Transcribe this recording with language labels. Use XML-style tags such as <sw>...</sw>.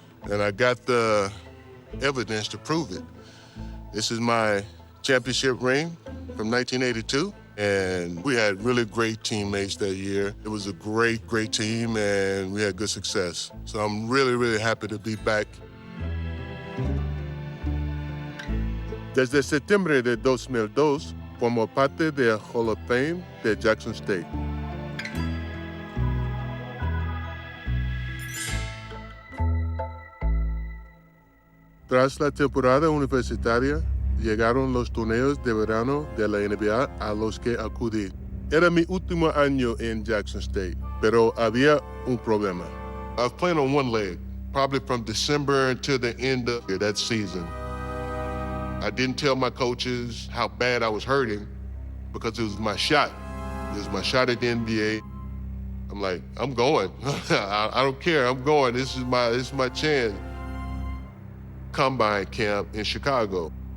<en>And I got the evidence to prove it. This is my championship ring from 1982. And we had really great teammates that year. It was a great, great team, and we had good success. So I'm really, really happy to be back.</en> <es>Desde septiembre de 2002, formó parte del Hall of Fame de Jackson State. Tras la temporada universitaria, llegaron los torneos de verano de la NBA a los que acudí. Era mi último año en Jackson State, pero había un problema.</es> <en>I was playing on one leg, probably from December until the end of that season. I didn't tell my coaches how bad I was hurting because it was my shot. It was my shot at the NBA. I'm like, I'm going. I don't care, I'm going. This is my chance. Combine camp in Chicago.</en>